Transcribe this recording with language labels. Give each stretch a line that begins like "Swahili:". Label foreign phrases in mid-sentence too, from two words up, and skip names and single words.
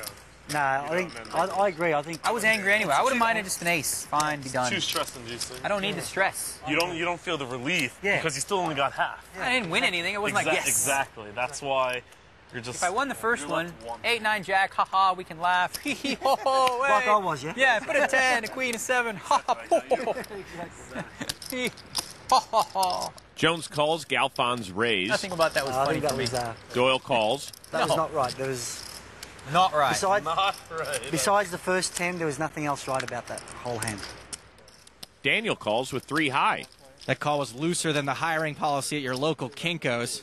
English: No, I think I agree. I think I was angry anyway. I would have minded just an ace. Fine, be done. Too stress-inducing. I don't need the stress. You don't feel the relief Yeah. because you still only got half. I didn't win anything. It wasn't like, yes. Exactly. That's why you're just. If I won the first you're one, left one. 8-9 jack, haha, we can laugh. Hee hee ho ho. Like hey. I was, yeah? Yeah, put a 10, a queen, a 7. Ha ha ho ho. Hee, ha ha ha. Jones calls Galfond's raise. Nothing about that was I funny think that for me. was Doyle calls. that was No. not right. There was Not right. besides the first 10, there was nothing else right about that whole hand. Daniel calls with 3 high. That call was looser than the hiring policy at your local Kinko's.